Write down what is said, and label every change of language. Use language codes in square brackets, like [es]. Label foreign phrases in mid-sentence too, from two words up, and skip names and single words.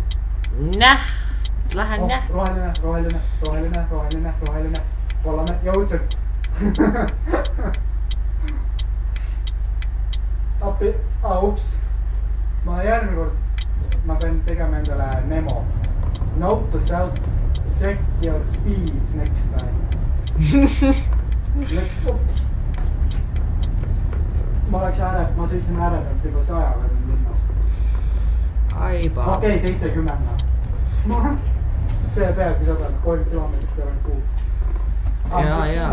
[et] Näh! Lähen näh! Roheline, roheline, roheline, roheline, roheline, kollane, jõudsin. Appi, ups. Ma järgmine kord ma pean tegema endale memo. [en] Note to self, check your speeds next time. [et] ma sõitsin ääre pealt juba 100-ga siin linnas. Aiba. Okei, 70. See peabki 100, 3 kilomeetrit peale kuu. Jaa.